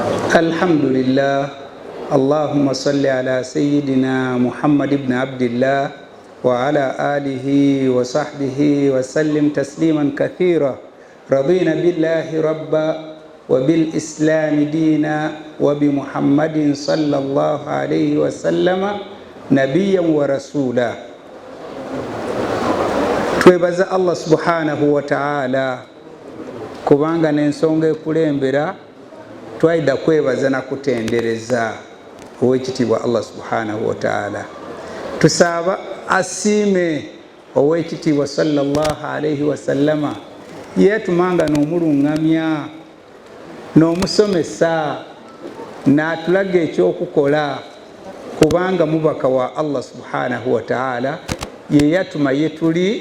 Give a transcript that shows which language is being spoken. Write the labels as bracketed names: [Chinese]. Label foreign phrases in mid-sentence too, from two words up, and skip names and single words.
[Arabic] الحمد لله اللهم صل على سيدنا محمد بن عبد الله وعلى آله وصحبه وسلم تسليما كثيرا رضينا بالله ربا وبالإسلام دينا وبمحمد صلى الله عليه وسلم نبيا ورسولا. [Ganda] twebaza [Arabic] الله سبحانه وتعالى [Ganda] kubanga n'ensonga ekulembera twaida kwebaza na kutendereza owekitiibwa [Arabic] الله سبحانه وتعالى. [Ganda] Tusaba asiime owekitiibwa [Arabic] صلى الله عليه وسلم [Ganda] yetumanga n'omulungamya n'omusomesa n'atulaga ekyokukola kubanga mubaka wa [Arabic] الله سبحانه وتعالى [Ganda] ye yatuma yetuli.